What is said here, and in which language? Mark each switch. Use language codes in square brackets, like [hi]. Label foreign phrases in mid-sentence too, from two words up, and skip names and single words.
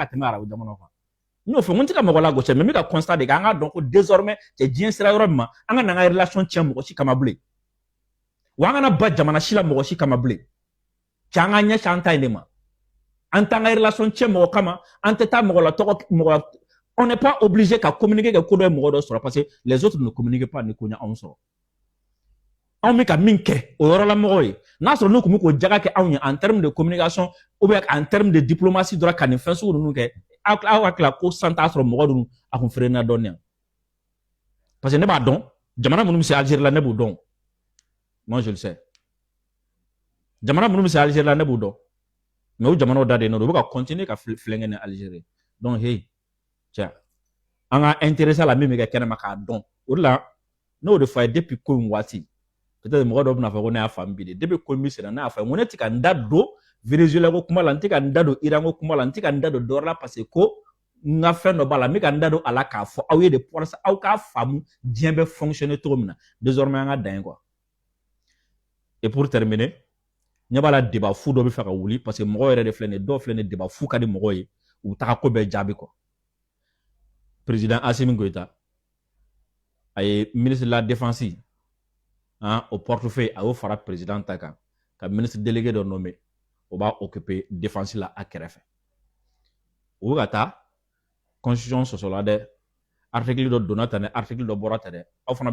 [bm] tɛmɛ arabu jamanaw kan n y'o fɔ n tɛ ka mɔgɔ lagosi mais n bɛ ka constat de kɛ an k'a dɔn ko désormais cɛ diɲɛ sera yɔrɔ min ma an ka n'an ka relation tiɲɛ mɔgɔ si kama bilen wa an kana ba jamana si la mɔgɔ si kama bilen cɛ an ka ɲɛsin an ta in de ma an t'an ka relation tiɲɛ mɔgɔ kama an tɛ taa mɔgɔ la tɔgɔ mɔgɔ [fr] on n'est pas obligé [bm] ka communiquer kɛ ko dɔ ye mɔgɔ dɔ sɔrɔ [fr] parce que les autres ne communiquent pas [bm] ni ko ɲɛ anw sɔrɔ anw bɛ ka min kɛ o yɔrɔ la mɔgɔw ye n'a sɔrɔ n'u tun bɛ k'o jaga kɛ anw ye [fr] en terme de communication ou bien en terme de diplomatie [bm] dɔrɔn ka nin fɛn sugu ninnu kɛ aw ka tila ko san t'a sɔrɔ mɔgɔ ninnu a kun feere na dɔɔnin yan [fr] parce que [bm] ne b'a dɔn jamana minnu bɛ se Algérie la ne b'u dɔn [fr] moi je le sais [bm] jamana minnu bɛ se Algérie la ne b'u dɔn mais o jamanaw da de ye nɔ u bɛ ka continuer ka filɛnkɛ ni Algérie donc hey cɛ an ka intéressé la min bɛ kɛ kɛnɛma k'a dɔn o de la n'o de fɔ a ye depuis ko in waati peut-être mɔgɔ dɔw bɛna fɔ ko ne y'a faamu bi de depuis ko min sera ne y'a fɔ n ko ne tɛ ka n da don Venezuela ko kuma la n tɛ ka n da don Iran ko kuma la n tɛ ka n da don dɔ wɛrɛ la [fr] parce que [bm] ko n ka fɛn dɔ b'a la n bɛ ka n da don a la k'a fɔ aw ye de walasa aw k'a faamu diɲɛ bɛ fonctionner cogo min na désormais an ka dan ye quoi [fr] et pour terminer [bm] ɲɛ b'a la débat fu dɔ bɛ fɛ ka wuli [fr] parce que [bm] mɔgɔw yɛrɛ de filɛ nin ye dɔw filɛ nin ye débat fu ka di mɔgɔw ye u bɛ taga ko bɛɛ jaabi quoi président Assimi Goïta a ye [fr] ministre de la défense au portefeuille [bm] a y'o fara président ta kan ka [fr] ministre délégué [bm] dɔ nommé o b'a occuper défense la a kɛrɛfɛ o bɛ ka taa constitution sɔsɔla dɛ article dɔ donna tan dɛ article dɔ bɔra tan dɛ aw fana